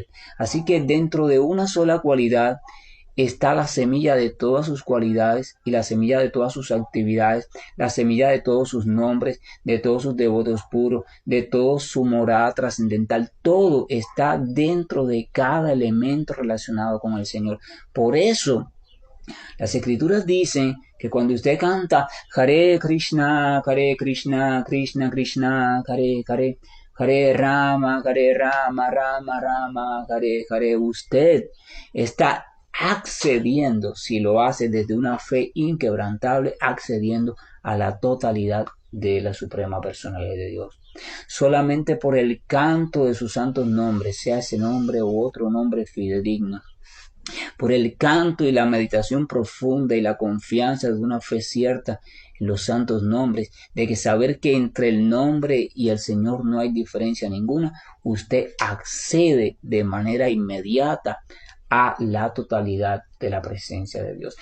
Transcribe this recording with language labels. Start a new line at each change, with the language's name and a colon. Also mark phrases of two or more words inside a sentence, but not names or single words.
Spanish: Así que dentro de una sola cualidad está la semilla de todas sus cualidades y la semilla de todas sus actividades, la semilla de todos sus nombres, de todos sus devotos puros, de toda su morada trascendental. Todo está dentro de cada elemento relacionado con el Señor. Por eso, las escrituras dicen que cuando usted canta
Sanskrit: हरे कृष्ण, कृष्ण कृष्ण, हरे राम, राम राम, हरे,
Spanish: usted está accediendo, si lo hace desde una fe inquebrantable, accediendo a la totalidad de la suprema personalidad de Dios. Solamente por el canto de sus santos nombres, sea ese nombre u otro nombre fidedigno, por el canto y la meditación profunda y la confianza de una fe cierta en los santos nombres, de que saber que entre el nombre y el Señor no hay diferencia ninguna, usted accede de manera inmediata a la totalidad de la presencia de Dios.